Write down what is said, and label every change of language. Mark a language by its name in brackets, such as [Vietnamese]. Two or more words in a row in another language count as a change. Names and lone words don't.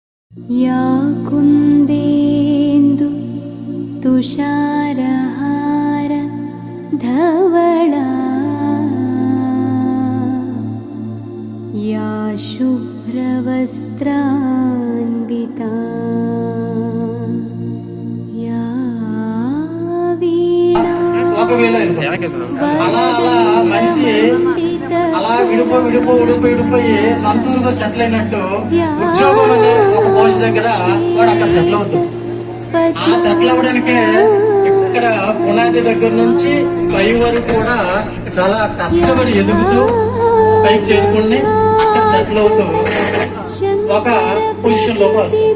[Sanskrit] या कुन्देन्दु तुषारहार धवला या शुभ्रवस्त्रान्विता या वीणा [Telugu] అలా విడిపోయి సొంతూరుగా సెటిల్ అయినట్టు ఉద్యోగం అనే ఒక పోస్ట్ దగ్గర వాడు అక్కడ సెటిల్ అవుతాడు. ఆ సెటిల్ అవ్వడానికి ఇక్కడ పునాది దగ్గర నుంచి పై వరకు కూడా చాలా కష్టపడి ఎదుగుతూ పైకి చేరుకుని అక్కడ సెటిల్ అవుతూ ఒక పొజిషన్ లోకి వస్తారు.